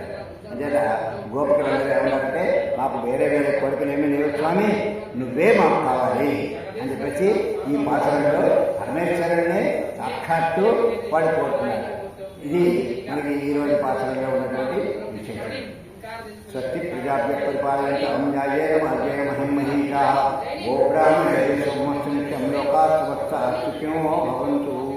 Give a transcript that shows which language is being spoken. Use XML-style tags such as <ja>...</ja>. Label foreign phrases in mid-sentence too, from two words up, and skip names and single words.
<te>అంచేత గోపికలందరూ ఏమన్నారంటే మాకు వేరే వేరే కోరికలు ఏమీ లేవు స్వామి, నువ్వే మాకు కావాలి అని చెప్పేసి ఈ పాత్రలో పరమేశ్వరునే సాక్షాత్తు వాడు కోరుతున్నారు. ఇది మనకి ఈరోజు పాత్రలో ఉన్నటువంటి విశేషం.</te> <sa>స్వస్తి ప్రజాభ్య పరిపాలయంతాం న్యాయేన మార్గేణ మహిం మహీషాః గో బ్రాహ్మణేభ్యः శుభమస్తు నిత్యం లోకాః సమస్తాః సుఖినో భవంతు.</sa>